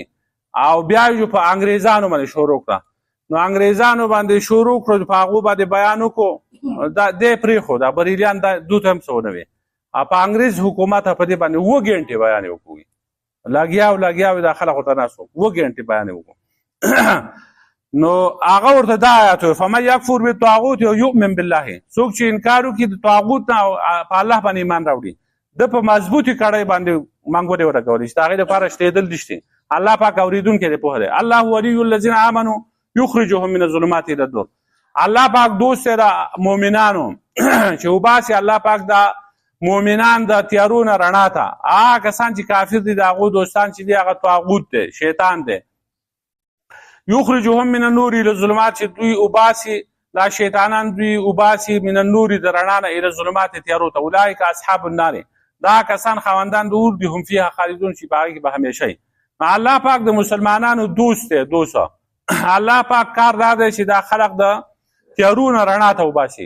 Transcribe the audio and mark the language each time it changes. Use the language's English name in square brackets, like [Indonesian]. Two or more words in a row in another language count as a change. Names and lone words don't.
[Pashto] او بیا یې په انګریزانو باندې شروع کړه. نو انګریزانو باندې شروع کړو، په هغو باندې بیان وکړو. دی پرېښود، دا بریلیان دوی ته هم څه ونه وي. په انګریز حکومت په دې باندې 7 ګنټې بیان یې وکړو. لګیا دا خلکو ته ناست وو، 7 ګنټې بیان یې وکړو. نو هغه ورته دا آیات وایي [Arabic] فمن یکفر بالطاغوت [Pashto] او [Arabic] یؤمن بالله، [Pashto] څوک چې انکار وکړي د طاغوت نه او په الله باندې ایمان راوړي، د په مضبوطې کړۍ باندې منګولې ولګولې چې د هغې لپاره شتېدل نشته. الله پاک اورېدونکی دی، پوهه دی. [Arabic] الله ولي الذین آمنوا یخرجهم من الظلمات الى النور. [Pashto] الله پاک دوست دی د مؤمنانو چې وباسي الله پاک د مؤمنان د تیارو نه رڼا ته. هغه کسان چې کافر دي د هغو دوستان چې دي هغه طاغوت دی، شیطان دی. [Arabic] یخرجهم من النور الى الظلمات، [Pashto] چې دوی وباسي دا شیطانان دوی وباسي [Arabic] من النور [Pashto] د رڼا نه [Arabic] الى الظلمات [Pashto] تیارو ته. [Arabic] اولئک اصحاب النار، [Pashto] دا کسان خاوندان د اور دي، [Arabic] هم فیها خالدون، [Pashto] چې په هغې کې به همیشه وي. الله پاک د مسلمانانو دوست دی، دوسته. الله پاک کار دا دی چې دا خلق د تیارو نه رڼا ته وباسي.